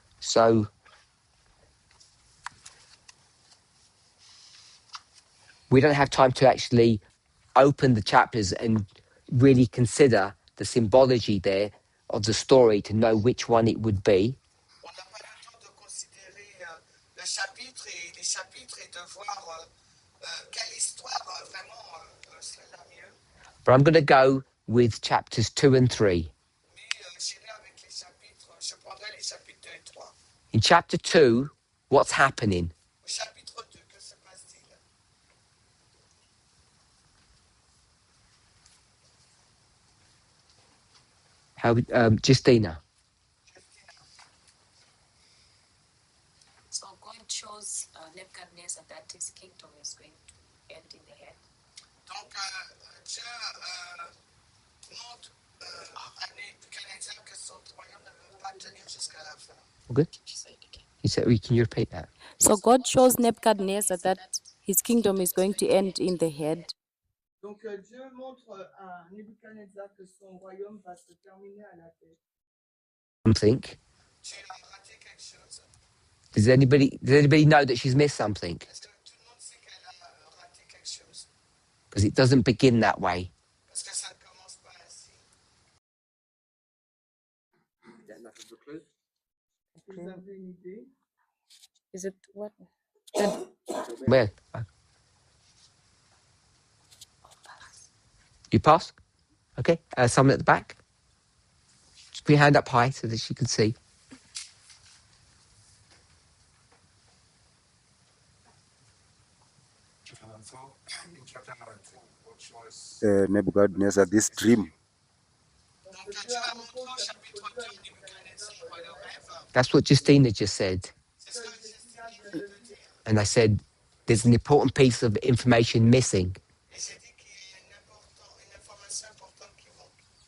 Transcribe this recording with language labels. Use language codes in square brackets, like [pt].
[en] So we don't have time to actually open the chapters and really consider the symbology there of the story to know which one it would be. [fr] On n'a pas le temps de considérer le chapitre et les chapitres et de voir quelle histoire vraiment serait la mieux. [en] But I'm going to go with chapters 2 and 3. [fr] Mais j'irai avec les chapitres, je prendrai les chapitres 2 et 3. [en] In chapter 2, what's happening? [fr] Au chapitre 2, que se passe-t-il? [en] How, Justina. So God shows Nebuchadnezzar that his kingdom is going to end in the head. [fr] Donc, Dieu montre à Nebuchadnezzar que son royaume ne va pas tenir jusqu'à la fin. [en] Good. You said, can you repeat that? So God shows Nebuchadnezzar that his kingdom is going to end in the head. [fr] Donc, Dieu montre à Nebuchadnezzar que son royaume va se terminer à la tête. [en] Something. [fr] Tu as raté quelque chose. [en] Does anybody know that she's missed something? [fr] Est-ce que tout le monde sait qu'elle a raté quelque chose? [en] Because it doesn't begin that way. [fr] Parce que ça ne commence pas ainsi. Vous avez une idée? [en] Is it what? Well, you pass? Okay. Someone at the back? Just put your hand up high so that she can see. So, in chapter 19, what shows Nebuchadnezzar this dream. [fr] Donc, Dieu a montré au chapitre 2 Nebuchadnezzar le rêve. [en] That's what Justina just said. [fr] C'est ce que Justin vient de dire. [en] And I said, there's an important piece of information missing. [fr] Et j'ai dit qu'il y a une information importante qui manque.